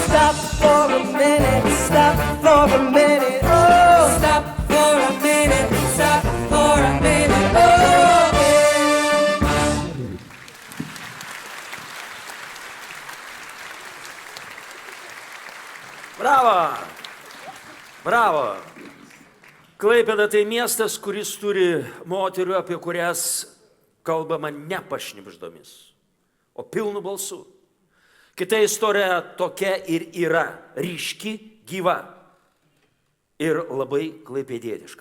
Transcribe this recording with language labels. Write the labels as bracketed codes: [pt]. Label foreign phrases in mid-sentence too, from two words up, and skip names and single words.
[en] Stop for a minute, stop for a minute, oh. Stop for a minute, stop for a minute, oh. [lt] Bravo! Bravo! Klaipėda tai miestas, kuris turi moterų, apie kurias kalbama ne pašnibždomis, o pilnu balsu. Kita istorija tokia ir yra, ryški, gyva ir labai klaipėdietiška.